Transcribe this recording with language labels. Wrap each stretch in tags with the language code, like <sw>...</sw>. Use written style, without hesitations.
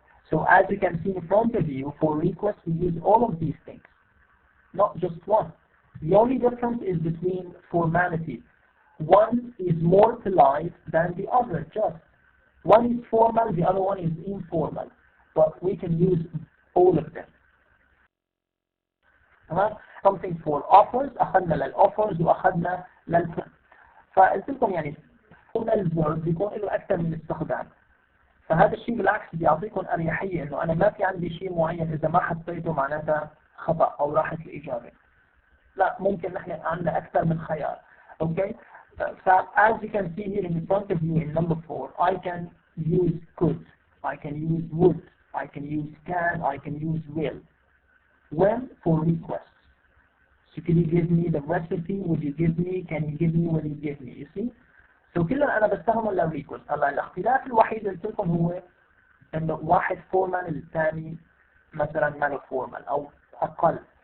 <en>So as you can see in front of you, for request we use all of these things, not just one. The only difference is between formalities. One is more polite than the other, just. One is formal, the other one is informal. But we can use all of them.</en> <ar>تمام؟</ar> <en>Something for offers،</en> <ar>أخذنا للoffers وأخذنا للفعل. فقلت لكم يعني formal verb بيكون له أكثر من استخدام. فهذا الشيء بالعكس بيعطيكم أريحية إنه أنا ما في عندي شيء معين إذا ما حطيته معناتها خطأ أو راحت الإجابة. لا، ممكن نحن عندنا أكثر من خيار.</ar> <en>Okay? As you can see here in front of you in number 4, I can use could, I can use would, I can use can, I can use will. When? For requests. So can you give me the recipe? Would you give me? Can you give me? Will you give me? You see?</en> <ar>So كلنا أنا بستخدم للريكوست. هلا الاختلاف الوحيد اللي قلت لكم هو إنه واحد فورمال الثاني مثلا ما له فورمال أو أقل.</ar>